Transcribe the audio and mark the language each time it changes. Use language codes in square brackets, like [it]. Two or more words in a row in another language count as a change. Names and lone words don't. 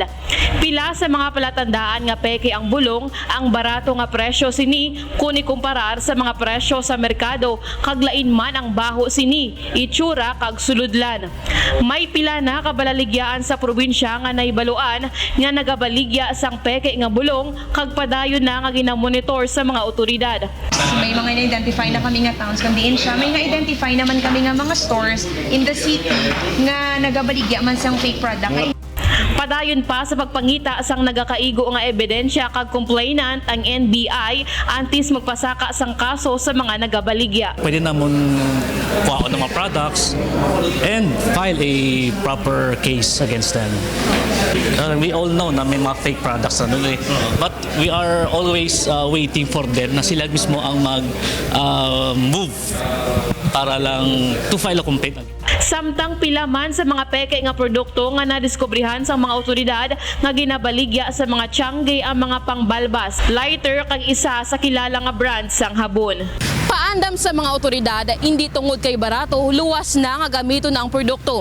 [hil] Pila sa mga palatandaan nga peke ang bulong, ang barato nga presyo sini kun ikumparar sa mga presyo sa merkado kag lain man ang baho sini, itsura kag suludlan. May pila na kabalaligyaan sa probinsya nga naibaluan nga nagabaligya sang peke nga bulong kag padayon na nga ginamonitor sa mga otoridad. May mga na-identify na kami nga towns kung diin siya. May na-identify naman kami nga mga stores [en] in the city [hil] nga nagabaligya man sang [en] fake product. [hil] Padayon pa sa pagpangita sang nagakaigo nga ebidensya kag complainant ang NBI antes magpasaka sang kaso sa mga nagabaligya. [tl] Pwede namon kuha ng mga [en] products and file a proper case against them. We all know [tl] na may mga [en] fake products [tl] na doon [en] but we are always waiting for them [tl] na sila mismo ang mag-move para lang [en] to file a complaint. [hil] Samtang pila man sa mga peke nga produkto nga nadiskubrihan sa mga otoridad nga ginabaligya sa mga tiangge ang mga pangbalbas, lighter kag isa sa kilala nga brand sang habon. Paandam sa mga otoridad, hindi tungod kay barato, luwas na nga gamiton na ang produkto.